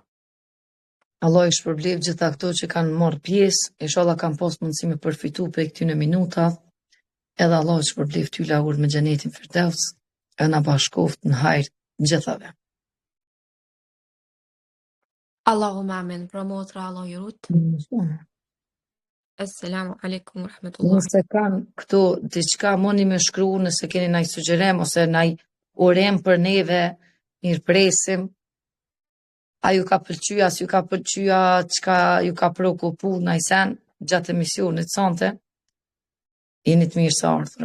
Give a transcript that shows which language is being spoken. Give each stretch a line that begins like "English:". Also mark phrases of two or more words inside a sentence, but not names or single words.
Albanian: Allah i shpërblet gjitha këto që kanë marrë pjesë, inshallah kanë pas mundësi me përfitu për këtyne minuta, edhe Allah i shpërblet ty laur me xhenetin Firdevs, e na bashkoft në hajër gjithave.
Arabic: اللهم آمين.
Albanian: Pra motra, Allah ju rut.
Arabic: السلام عليكم ورحمة الله.
Albanian: Nëse kanë këto diçka, moni me shkru, nëse keni naj sugjerim ose naj urem për neve, mirë presim, a ju ka pëlqyja, s'ju ka pëlqyja, çka ju ka preokupu najsen gjatë emisionit sante, jeni të mirë sa ardhura.